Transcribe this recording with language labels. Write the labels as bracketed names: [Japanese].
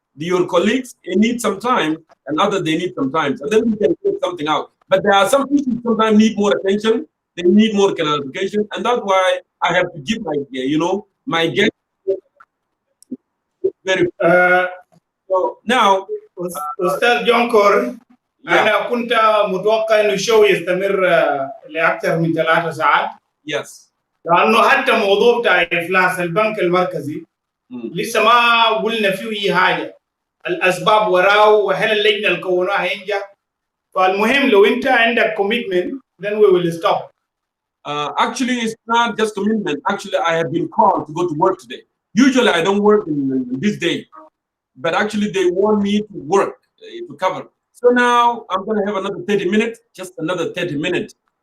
[English] Your colleagues, they need some time, and others, they need some time. So then we can get something out. But there are some issues sometimes need more attention. They need more clarification. And that's why I have to give my guest very so now [Arabic] أستاذ جونكور أنا كنت متوقع إنه الشو يستمر لأكثر من 3 ساعات. [English] Yes. [Arabic] لأنه حتى موضوع بتاع إفلاس البنك المركزي لسه ما قلنا فيه أي حاجة. الأسباب وراه وهل اللجنة اللي كونوها هينجح. فالمهم لو أنت عندك [English] commitment then we will stop. Actually, it's not just commitment. Actually, I have been called to go to work today. Usually, I don't work in this day. But actually, they want me to work, to cover. So now I'm going to have another 30 minutes, just another 30 minutes.